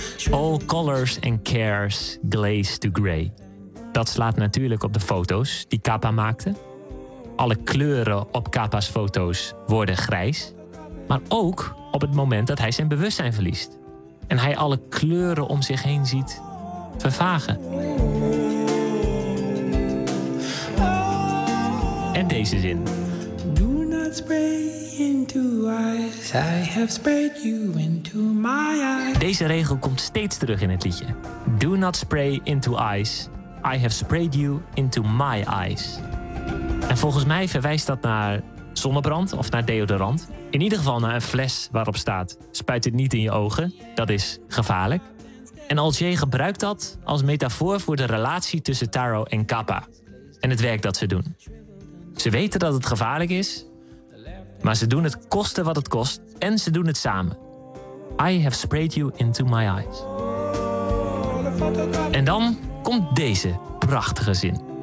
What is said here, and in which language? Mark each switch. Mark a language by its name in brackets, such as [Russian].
[English] All colors and cares glaze to grey. [Dutch] Dat slaat natuurlijk op de foto's die Capa maakte. Alle kleuren op Capa's foto's worden grijs. Maar ook op het moment dat hij zijn bewustzijn verliest. En hij alle kleuren om zich heen ziet vervagen. En deze zin. [English] Do not spray into eyes. I have sprayed you into my eyes. [Dutch] Deze regel komt steeds terug in het liedje. [English] Do not spray into eyes. I have sprayed you into my eyes. [Dutch] En volgens mij verwijst dat naar zonnebrand of naar deodorant. In ieder geval naar een fles waarop staat: spuit het niet in je ogen, dat is gevaarlijk. En Alt-J gebruikt dat als metafoor voor de relatie tussen Taro en Capa en het werk dat ze doen. Ze weten dat het gevaarlijk is, maar ze doen het koste wat het kost en ze doen het samen. [English] I have sprayed you into my eyes. [Dutch] En dan komt deze prachtige zin.